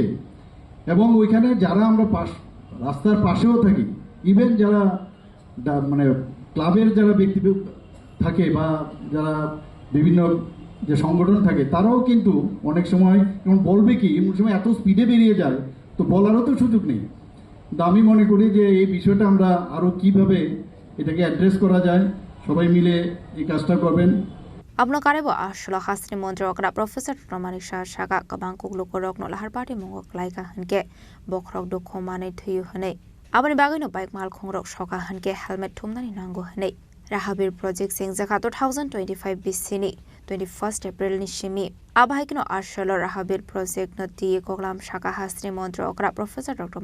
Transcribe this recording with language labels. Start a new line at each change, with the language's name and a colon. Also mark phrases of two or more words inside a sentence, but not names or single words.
Bangla: এবং ওইখানে যারা আমরা রাস্তার পাশেও থাকি, ইভেন যারা মানে ক্লাবের যারা ব্যক্তি থাকে বা যারা বিভিন্ন যে সংগঠন থাকে, তারাও কিন্তু অনেক সময় বলবে কি এমন সময় এত স্পিডে বেরিয়ে যায়, তো বলারও তো সুযোগ নেই। তো আমি মনে করি যে এই বিষয়টা আমরা আরও কিভাবে এটাকে অ্যাড্রেস করা যায়, সবাই মিলে এই কাজটা করবেন।
Kok Borok: Abno karebo ashlo hasni mondro okra professor Romani Shaga kabang kuglu korok no lahar party mongok laika hanke bokrok do khomane thuyu hane abani bagay no bike mal khongrok shoka hanke helmet thumnani nango hane Rahabir project sing zaka 2025 bisini 21st April ni shimi abhaikno ashlo Rahabir project no ti koglam shaka hasni mondro okra professor Dr.